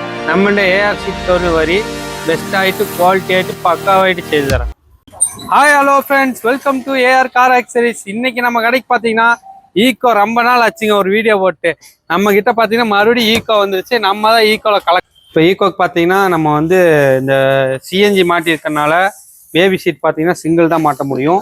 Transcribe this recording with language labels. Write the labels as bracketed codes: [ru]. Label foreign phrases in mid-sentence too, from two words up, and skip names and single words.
[ml] നമ്മുടെ AR ഷീറ്റ് [en] very best [ml] ആയിട്ട് ക്വാളിറ്റി ആയിട്ട് പക്കാവായിട്ട് ചെയ്തു തരാം. [en] Hi hello friends, welcome to AR car accessories. [ta] இன்னைக்கு நம்ம கடைக்கு பார்த்தீங்கன்னா ஈக்கோ ரொம்ப நாள் ஆச்சுங்க ஒரு வீடியோ போட்டு. நம்ம கிட்ட பார்த்தீங்கன்னா மறுபடியும் ஈக்கோ வந்துருச்சு. நம்ம தான் ஈக்கோவில் இப்போ ஈக்கோக்கு பார்த்தீங்கன்னா நம்ம வந்து இந்த சிஎன்ஜி மாட்டியிருக்கனால [en] baby seat [ta] பார்த்தீங்கன்னா சிங்கிள் தான் மாட்ட முடியும்.